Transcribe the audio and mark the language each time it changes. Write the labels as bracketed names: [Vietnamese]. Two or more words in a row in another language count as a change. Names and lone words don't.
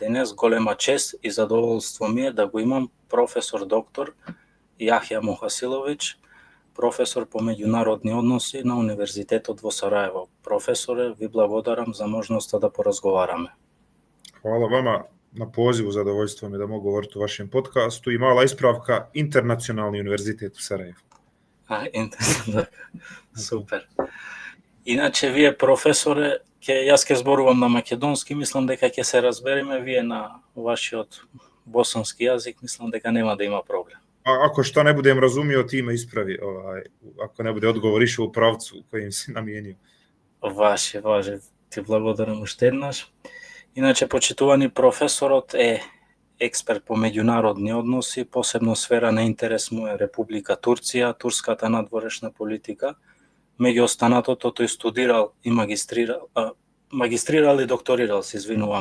[Macedonian] podcast. Голема чест и задоволство ми е да го имам професор доктор Јахја Мухасиловиќ, професор по меѓународни односи на Универзитетот во Сараево. Професоре, ви благодарам за можноста да поразговараме. [Bosnian] Hvala vama na pozivu, zadovoljstvo mi da mogu govoriti u vašem podcastu i mala ispravka, Internacionalni univerzitet u Sarajevu. [Macedonian] Супер. Иначе, вие професоре, јас ќе зборувам на македонски, мислам дека ќе се разбереме, вие на вашиот босански јазик, мислам дека нема да има проблем. [Bosnian] Ako šta ne budem razumio, ti me ispravi, ako ne bude odgovor išao u pravcu kojim si namijenio. [Macedonian] Ваше, ти благодарам уште еднаш. Иначе, почитувани професорот е експерт по меѓународни односи, посебно сфера на интерес му е Република Турција, турската надворешна политика. Меѓу останатото тој студирал и магистрирал и докторирал, се извинувам.